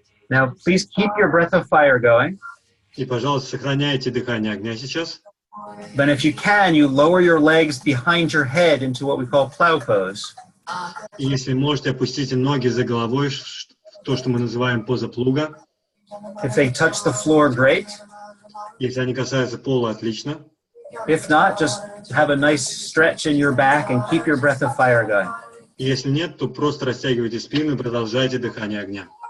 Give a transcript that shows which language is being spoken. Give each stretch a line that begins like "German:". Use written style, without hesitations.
English: Now, please keep your breath of fire going.
Russian: И, пожалуйста, сохраняйте дыхание огня сейчас.
English: But if you can, you lower your legs behind your head into what we call plow pose.
Russian: И если можете, опустите ноги за головой, то, что мы называем поза плуга.
English: If they touch the floor, great.
Russian: Если они касаются пола, отлично.
English: If not, just have a nice stretch in your back and keep your breath of fire going.
Russian: И если нет, то просто растягивайте спину и продолжайте дыхание огня.